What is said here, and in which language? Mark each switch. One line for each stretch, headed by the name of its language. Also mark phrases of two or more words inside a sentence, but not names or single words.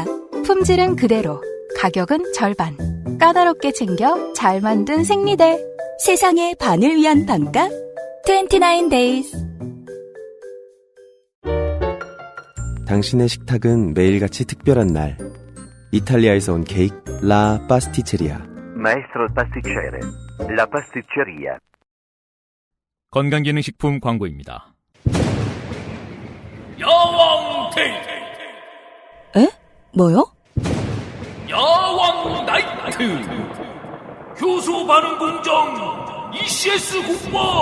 Korean: 품질은 그대로, 가격은 절반. 까다롭게 챙겨 잘 만든 생리대. 세상의 반을 위한 반가 29 days. 당신의 식탁은 매일같이 특별한 날. 이탈리아에서 온 케이크 라 파스티체리아.
Italian: Maestro il pasticcere. La pasticceria.
Korean: 건강기능식품 광고입니다. 야왕 데이. 에? 뭐요? 야왕 나이트. 효소 반응 공정 ECS 공모.